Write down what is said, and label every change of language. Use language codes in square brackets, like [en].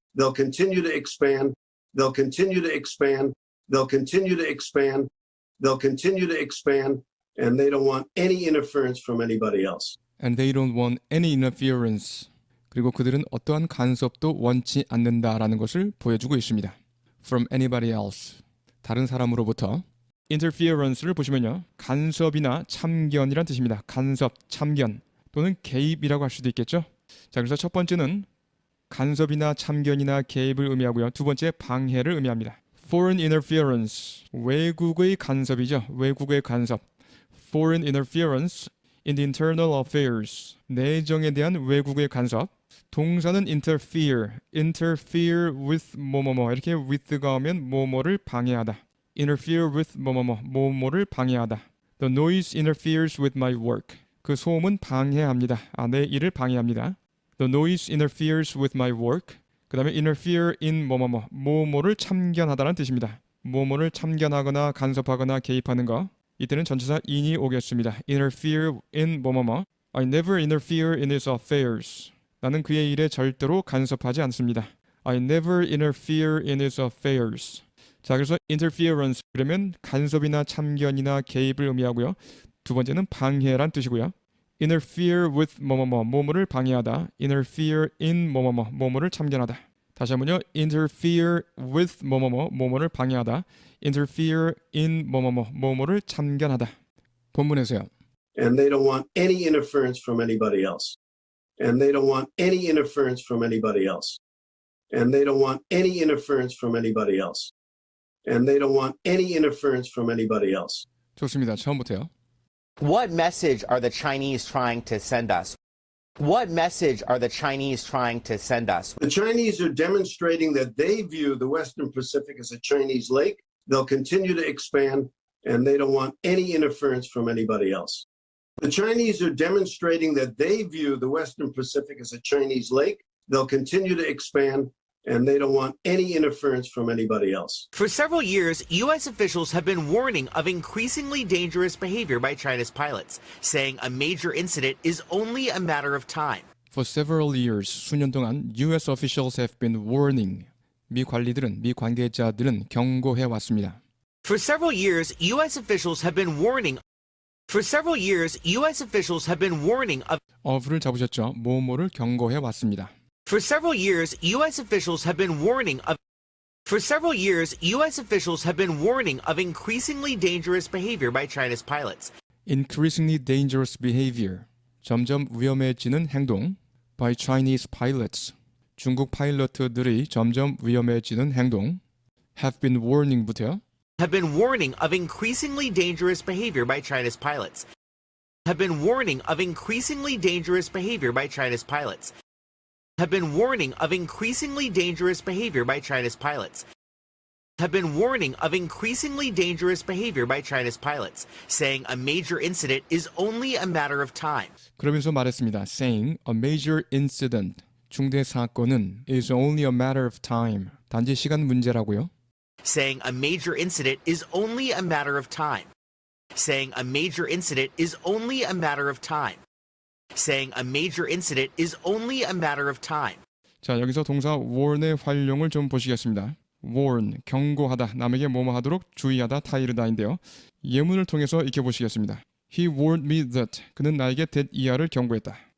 [en] They'll continue to expand. They'll continue to expand. They'll continue to expand. They'll continue to expand. And they don't want any interference from anybody else. And they don't want any interference. [ko] 그리고 그들은 어떠한 간섭도 원치 않는다라는 것을 보여주고 있습니다. [en] From anybody else. [ko] 다른 사람으로부터. interference를 보시면요. 간섭이나 참견이란 뜻입니다. 간섭, 참견 또는 개입이라고 할 수도 있겠죠. 자, 그래서 첫 번째는 간섭이나 참견이나 개입을 의미하고요. 두 번째 방해를 의미합니다. Foreign interference, 외국의 간섭이죠. 외국의 간섭. [en] Foreign interference in the internal affairs, [ko] 내정에 대한 외국의 간섭. 동사는 interfere with 뭐뭐뭐 이렇게 with가 오면 뭐뭐를 방해하다. interfere with 뭐뭐뭐, 뭐뭐를 방해하다. [en] The noise interferes with my work. [ko] 그 소음은 방해합니다. 내 일을 방해합니다. [en] The noise interferes with my work. [ko] 그 다음에 interfere in 뭐뭐뭐, 뭐뭐를 참견하다는 뜻입니다. 뭐뭐를 참견하거나 간섭하거나 개입하는 거. 이때는 전치사 in이 오겠습니다. [en] interfere in 뭐뭐뭐. I never interfere in his affairs. [ko] 나는 그의 일에 절대로 간섭하지 않습니다. [en] I never interfere in his affairs. [ko] 자, 그래서 interference 그러면 간섭이나 참견이나 개입을 의미하고요. 두 번째는 방해란 뜻이고요. interfere with 뭐뭐뭐, 뭐뭐를 방해하다. interfere in 뭐뭐뭐, 뭐뭐를 참견하다. 다시 한번요. interfere with 뭐뭐뭐, 뭐뭐를 방해하다. interfere in 뭐뭐뭐, 뭐뭐를 참견하다. 본문에서요. [en] And they don't want any interference from anybody else. And they don't want any interference from anybody else. And they don't want any interference from anybody else. And they don't want any interference from anybody else. [ko] 좋습니다. 처음부터요. [en] What message are the Chinese trying to send us? What message are the Chinese trying to send us? The Chinese are demonstrating that they view the Western Pacific as a Chinese lake. They'll continue to expand, and they don't want any interference from anybody else. The Chinese are demonstrating that they view the Western Pacific as a Chinese lake. They'll continue to expand, and they don't want any interference from anybody else. For several years, U.S. officials have been warning of increasingly dangerous behavior by China's pilots, saying a major incident is only a matter of time. For several years, [ko] 수년 동안 [en] U.S. officials have been warning. [ko] 미 관리들은, 미 관계자들은 경고해 왔습니다. [en] For several years, U.S. officials have been warning. For several years, U.S. officials have been warning of. [ko] of를 잡으셨죠? 뭐뭐를 경고해 왔습니다. [en] For several years, U.S. officials have been warning of. For several years, U.S. officials have been warning of increasingly dangerous behavior by China's pilots. Increasingly dangerous behavior. [ko] 점점 위험해지는 행동. [en] By Chinese pilots. [ko] 중국 파일럿들이 점점 위험해지는 행동. [en] Have been warning부터요. Have been warning of increasingly dangerous behavior by China's pilots. Have been warning of increasingly dangerous behavior by China's pilots. Have been warning of increasingly dangerous behavior by China's pilots. Have been warning of increasingly dangerous behavior by China's pilots, saying a major incident is only a matter of time. [ko] 그러면서 말했습니다. [en] Saying a major incident. [ko] 중대 사건은 [en] is only a matter of time. [ko] 단지 시간 문제라고요. [en] Saying a major incident is only a matter of time. Saying a major incident is only a matter of time. Saying a major incident is only a matter of time. [ko] 자, 여기서 동사 warn의 활용을 좀 보시겠습니다. warn, 경고하다, 남에게 뭐뭐 하도록 주의하다, 타이르다인데요. 예문을 통해서 익혀보시겠습니다. [en] He warned me that. [ko] 그는 나에게 that 이하를 경고했다.